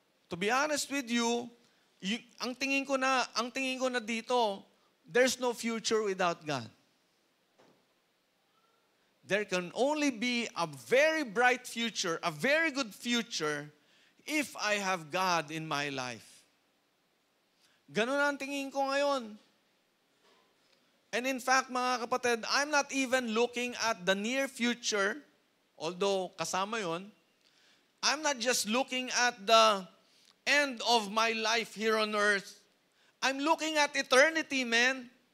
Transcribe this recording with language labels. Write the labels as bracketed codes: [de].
[en] To be honest with you, [tl] ang tingin ko na dito, [en] there's no future without God. There can only be a very bright future, a very good future, if I have God in my life. [tl] Ganun ang tingin ko ngayon. [en] And in fact, [tl] mga kapatid, [en] I'm not even looking at the near future, although [tl] kasama yon. [en] I'm not just looking at the end of my life here on earth. I'm looking at eternity, man.